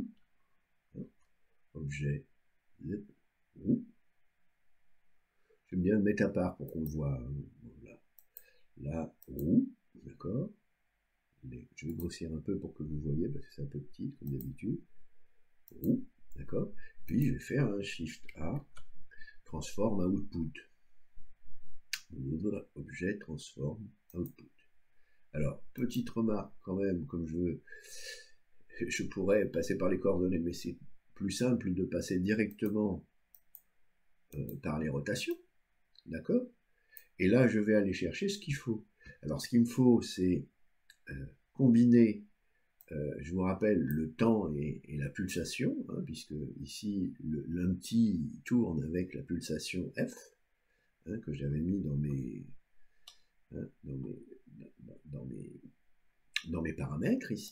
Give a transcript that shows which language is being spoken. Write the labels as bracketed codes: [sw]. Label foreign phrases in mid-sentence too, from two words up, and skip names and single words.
[fr] Objet roue. J'aime bien le mettre à part pour qu'on le voit. Là, la roue, d'accord. Je vais grossir un peu pour que vous voyez, parce que c'est un peu petit, comme d'habitude. Roue, d'accord. Puis je vais faire un Shift A, [en] transform output. Objet transform output. [fr] Alors, petite remarque quand même, comme je pourrais passer par les coordonnées, mais c'est plus simple de passer directement par les rotations, d'accord? Et là, je vais aller chercher ce qu'il faut. Alors, ce qu'il me faut, c'est combiner, je vous rappelle, le temps et la pulsation, hein, puisque ici, l'unti tourne avec la pulsation F, hein, que j'avais mis dans mes paramètres ici.